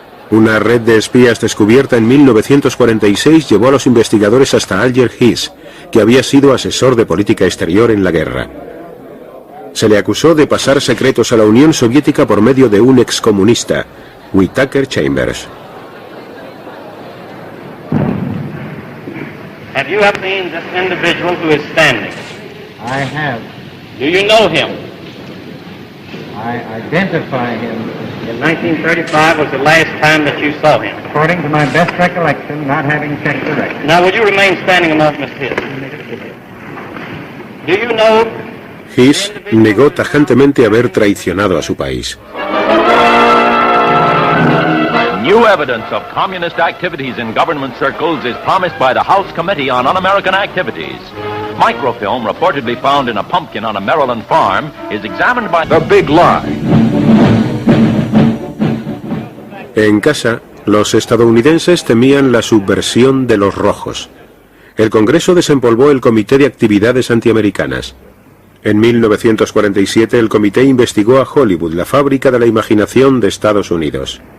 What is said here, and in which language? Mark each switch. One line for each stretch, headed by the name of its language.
Spanish: Una red de espías descubierta en 1946 llevó a los investigadores hasta Alger Hiss, que había sido asesor de política exterior en la guerra. Se le acusó de pasar secretos a la Unión Soviética por medio de un excomunista, Whittaker Chambers.
English: Have you ever seen this individual who is standing? I have. Do you know him? I identify him. In 1935 was the last time that you saw him. According to my best recollection, not having checked the record. Now, will you remain standing a moment, Miss Hiss? Do you know...
Spanish: Hiss negó tajantemente haber traicionado a su país.
English: New evidence of communist activities in government circles is promised by the House Committee on Un-American Activities. Microfilm reportedly found in a pumpkin on a Maryland farm is examined by The Big Lie.
Spanish: En casa, los estadounidenses temían la subversión de los rojos. El Congreso desempolvó el Comité de Actividades Antiamericanas. En 1947 el comité investigó a Hollywood, la fábrica de la imaginación de Estados Unidos.